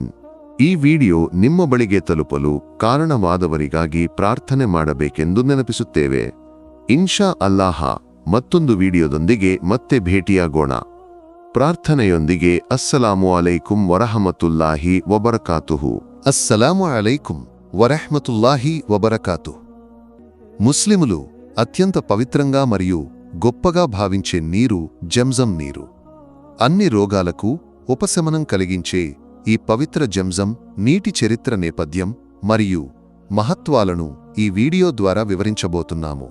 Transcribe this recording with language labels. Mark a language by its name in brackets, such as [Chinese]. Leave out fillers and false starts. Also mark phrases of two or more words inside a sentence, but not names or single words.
[Kannada] ಈ ವಿಡಿಯೋ ನಿಮ್ಮ ಬಳಿಗೆ ತಲುಪಲು ಕಾರಣವಾದವರಿಗಾಗಿ ಪ್ರಾರ್ಥನೆ ಮಾಡಬೇಕೆಂದು ನೆನಪಿಸುತ್ತೇವೆ. [Arabic] إن شاء الله [Kannada] ಮತ್ತೊಂದು ವಿಡಿಯೋದೊಂದಿಗೆ ಮತ್ತೆ ಭೇಟಿಯಾಗೋಣ. [Arabic] ಪ್ರಾರ್ಥನೆಯೊಂದಿಗೆ السلام عليكم ورحمة الله وبركاته. السلام عليكم ورحمة الله وبركاته. [Telugu] ముస్లిములు అత్యంత పవిత్రంగా మరియు గొప్పగా భావించే నీరు జంజం నీరు. అన్ని రోగాలకు ఉపశమనం కలిగించే ఈ పవిత్ర జంజం నీటి చరిత్ర నేపథ్యం మరియు మహత్వాలను ఈ వీడియో ద్వారా వివరించబోతున్నాము.